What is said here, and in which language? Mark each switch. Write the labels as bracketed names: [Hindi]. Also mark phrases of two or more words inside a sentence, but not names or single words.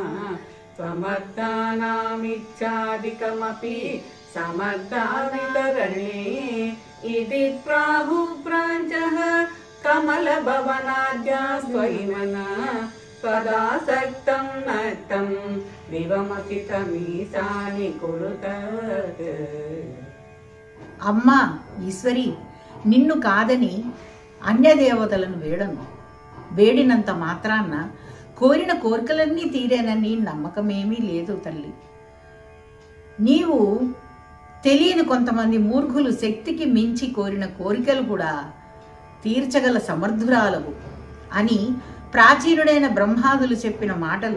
[Sanskrit] त्वमर्थानामिच्छादिकमपि समर्थावितरणे इति प्राहुप्राञ्चः कमलभवनाद्यास्त्वयि सदासक्तं नक्तं दिवमचितमीशानि कुरुत. [Telugu] అమ్మా ఈశ్వరి, నిన్ను కాదని అన్యదేవతలను వేడను. వేడినంత మాత్రాన్న కోరిన కోరికలన్నీ తీరేనని నమ్మకమేమీ లేదు తల్లి. నీవు తెలియని కొంతమంది మూర్ఖులు శక్తికి మించి కోరిన కోరికలు కూడా తీర్చగల సమర్థురాలవు అని ప్రాచీనుడైన బ్రహ్మాదులు చెప్పిన మాటలు.